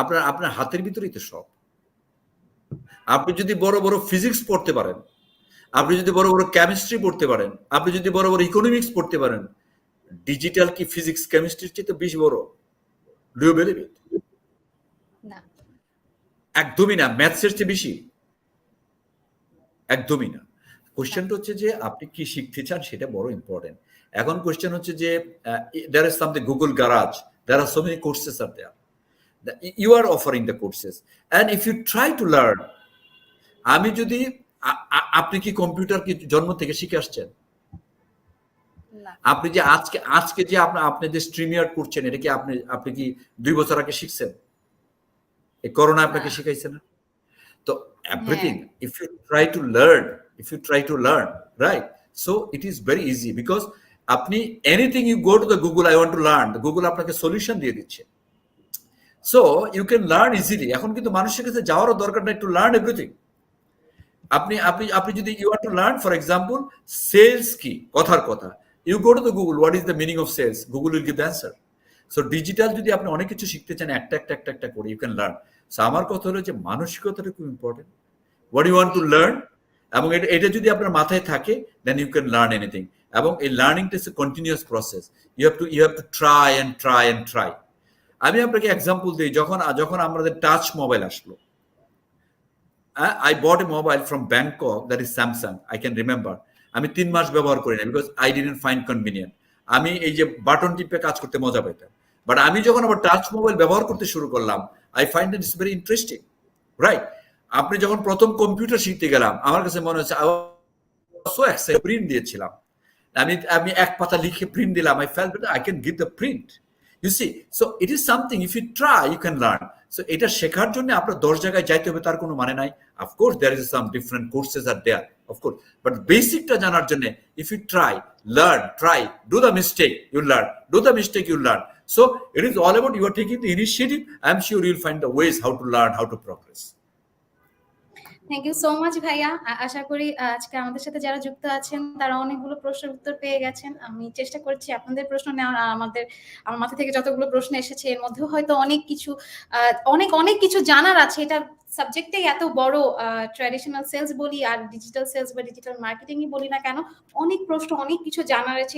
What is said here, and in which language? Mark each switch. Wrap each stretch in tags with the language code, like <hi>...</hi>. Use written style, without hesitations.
<bn>আপনার হাতের ভিতরেই তো সব। আপনি যদি বড় বড় ফিজিক্স পড়তে পারেন, আপনি যদি বড় বড় কেমিস্ট্রি পড়তে পারেন, আপনি যদি বড় বড় ইকোনমিক্স পড়তে পারেন, ডিজিটাল কি ফিজিক্স কেমিস্ট্রির চেয়ে তো বেশি বড়?</bn> <en>Do you believe it?</en> <bn>না, একদমই না। ম্যাথসের চেয়ে বেশি? একদমই না। কোশ্চেনটা হচ্ছে যে আপনি কি শিখতে চান, সেটা বড় ইম্পর্টেন্ট। এখন কোশ্চেন হচ্ছে যে</bn> <en>there is something Google Garage, there are so many courses are there, you are offering the courses, and if you try to learn,</en> <bn>আমি যদি আপনি কি কম্পিউটার কি জন্ম থেকে শিখে আসছেন? আপনি যে আজকে যে আপনি যে স্ট্রিমিয়ার করছেন, এটা কি আপনি কি 2 বছর আগে শিখছেন? এই করোনা আপনাকে শিখাইছে না?</bn> <en>তো everything, if you try to learn, right, so it is very easy, because</en> <bn>আপনি</bn> <en>anything you go to the Google, I want to learn, the Google</en> <bn>আপনাকে সলিউশন দিয়ে দিচ্ছে,</bn> <en>so you can learn easily.</en> <bn>এখন কিন্তু মানুষের কাছে যাওয়ারও দরকার নাই</bn> <en>to learn everything.</en> <bn>আপনি যদি</bn> <en>you want to learn, for example, sales</en> <bn>কি, কথার কথা,</bn> <en>you go to the Google, what is the meaning of sales, Google will give the answer.</en> <bn>So digital যদি আপনি অনেক কিছু শিখতে চান, একটা করে</bn> <en>you can learn.</en> <bn>So আমার কথা হলো যে মানসিকতাটা খুব important.</bn> <en>What you want to learn,</en> <bn>এবং এটা যদি আপনার মাথায় থাকে,</bn> <en>then you can learn anything. এবং এই লার্নিংটা is a continuous process. you have to try and try.</en> <bn>আমি আপনাকে এক্সাম্পল দিই, যখন আমাদের টাচ মোবাইল আসলো,</bn> <en>I bought a mobile from Bangkok, that is Samsung, I can remember.</en> <bn>আমি 3 মাস ব্যবহার করি না,</bn> <en>because I didn't find convenient.</en> <bn>আমি এই যে বাটন টিপে কাজ করতে মজা পেতাম, বাট আমি যখন আবার টাচ মোবাইল ব্যবহার করতে শুরু করলাম,</bn> <en>I find that it's very interesting, right?</en> <bn>আপনি যখন প্রথম কম্পিউটার শিখতে গেলাম, আমার কাছে মনে হচ্ছে</bn> <en>so excited,</en> <bn>প্রিন্ট দিয়েছিলাম। আমি আমি এক পাতা লিখে প্রিন্ট দিলাম।</bn> <en>I felt that I can give the print. You see, so it is something, if you try, you can learn.</en> <bn>So এটা শেখার জন্য আপনার 10 জায়গায় যাইতে হবে তার কোনো মানে নাই।</bn> <en>Of course, there is some different courses are there, of course. But</en> <bn>বেসিকটা জানার জন্য,</bn> <en>if you try, learn, try, do the mistake, you learn. Do the mistake, you learn. So it is all about you are taking the initiative. I'm sure you'll find the ways how to learn, how to progress. Thank you so much ভাইয়া।</en> <bn>আশা করি আজকে আমাদের সাথে যারা যুক্ত আছেন তারা অনেকগুলো প্রশ্নের উত্তর পেয়ে গেছেন। আমি চেষ্টা করছি আপনাদের প্রশ্ন নেওয়ার। আমার মাথা থেকে যতগুলো প্রশ্ন এসেছে এর মধ্যেও হয়তো অনেক কিছু অনেক কিছু জানার আছে। এটা সাবজেক্টটাই এত বড়, ট্র্যাডিশনাল সেলস বলি আর ডিজিটাল সেলস বা ডিজিটাল মার্কেটিংই বলি না কেন, অনেক প্রশ্ন অনেক কিছু জানার আছে।</bn>